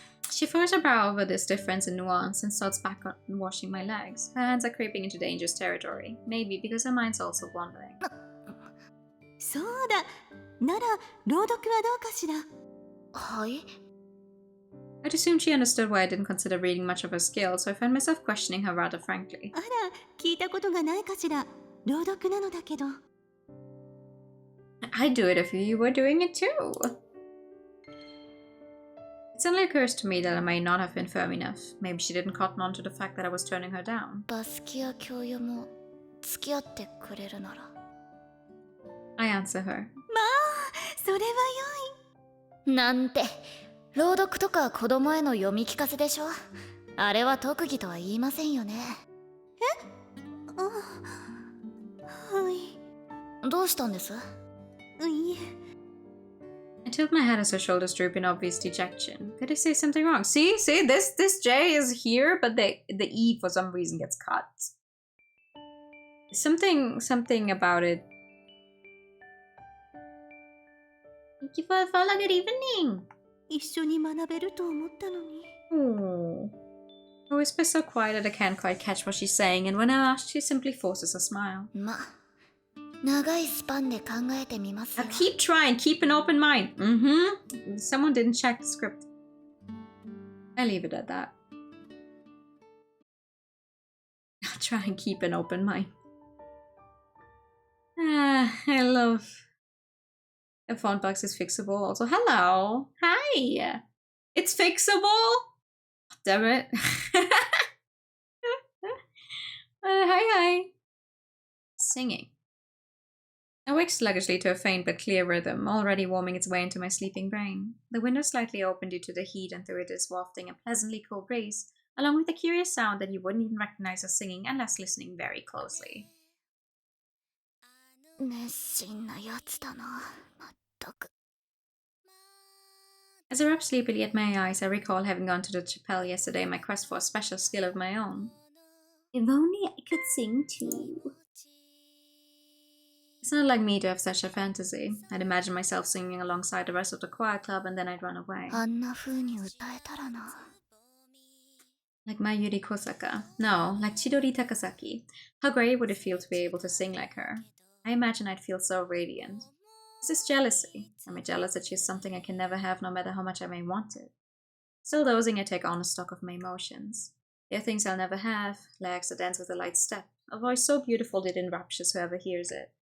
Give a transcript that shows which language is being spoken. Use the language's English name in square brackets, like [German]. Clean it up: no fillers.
[English] She furrows her brow over this difference in nuance and starts back on washing my legs. Her hands are creeping into dangerous territory. Maybe because her mind's also wandering. [Japanese] そうだ。なら、朗読はどうかしら。はい。 [English] I'd assumed she understood why I didn't consider reading much of her skill, so I found myself questioning her rather frankly. [Japanese] あら、聞いたことがないかしら。朗読なのだけど。 [English] I'd do it if you were doing it too. It suddenly occurs to me that I may not have been firm enough. Maybe she didn't cotton on to the fact that I was turning her down. [Japanese] バスキア教諭も付き合ってくれるなら。 [English] I answer her. [Japanese] まあ、それは良い。なんて、朗読とか子供への読み聞かせでしょ。あれは特技とは言いませんよね。あ、はい。どうしたんです？いえ。 [English] I tilt my head as her shoulders droop in obvious dejection. Did I say something wrong? See, this J is here, but the E for some reason gets cut. Something about it. Thank you for the follow. Good evening. [Japanese] 一緒に学べると思ったのに。 [English] Oh. I whisper so quiet that I can't quite catch what she's saying, and when I ask, she simply forces a smile. [Japanese] ま、長いスパンで考えてみますよ。 [English] Keep trying, keep an open mind. Someone didn't check the script. I leave it at that. I'll try and keep an open mind. I love... The font box is fixable also. Hello! Hi! It's fixable? Damn it. Hi. Singing. I wake sluggishly to a faint but clear rhythm, already warming its way into my sleeping brain. The window slightly open due to the heat, and through it is wafting a pleasantly cool breeze, along with a curious sound that you wouldn't even recognize as singing unless listening very closely. [Japanese] 熱心なやつだな、まったく。 [English] As I rub sleepily at my eyes, I recall having gone to the chapel yesterday in my quest for a special skill of my own. If only I could sing too. It's not like me to have such a fantasy. I'd imagine myself singing alongside the rest of the choir club and then I'd run away. [Japanese] あんな風に歌えたらな。 [English] Like Mayuri Kosaka. No, like Chidori Takasaki. How great would it feel to be able to sing like her? I imagine I'd feel so radiant. Is this jealousy? Am I jealous that she has something I can never have no matter how much I may want it? Still dozing, I take honest stock of my emotions. There are things I'll never have, legs that dance with a light step, a voice so beautiful that it enraptures whoever hears it.